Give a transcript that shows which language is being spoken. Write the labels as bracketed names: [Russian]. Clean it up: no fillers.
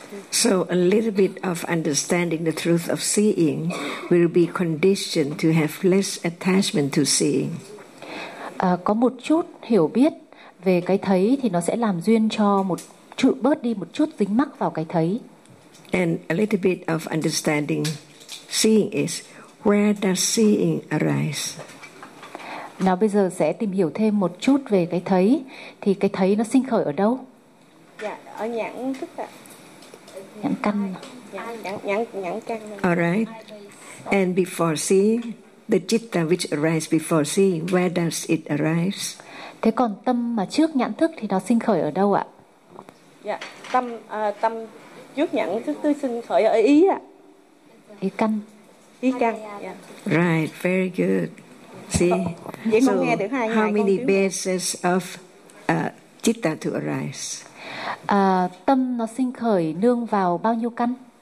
[English] So a little bit of understanding the truth of seeing will be conditioned to have less attachment to seeing. [Vietnamese] Có một chút hiểu biết về cái thấy thì nó sẽ làm duyên cho một trụ bớt đi một chút dính mắc vào cái thấy. [English] And a little bit of understanding seeing is where does seeing arise? [Vietnamese] Nào bây giờ sẽ tìm hiểu thêm một chút về cái thấy, thì cái thấy nó sinh khởi ở đâu? Dạ, ở nhãn thức ạ. Nhãn căn. Nhãn căn. [English] All right. And before seeing, the citta which arises before seeing, where does it arise? [Vietnamese] Thế còn tâm mà trước nhãn thức thì nó sinh khởi ở đâu ạ? Dạ, tâm trước nhãn thức tôi sinh khởi ở ý ạ. Ý căn. [English] Yeah. Right, very good. See, [Vietnamese] so nghe được hai, [English] how [Vietnamese] hai [English] many bases of citta to arise? [Vietnamese] Tâm nó sinh khởi nương vào bao nhiêu căn?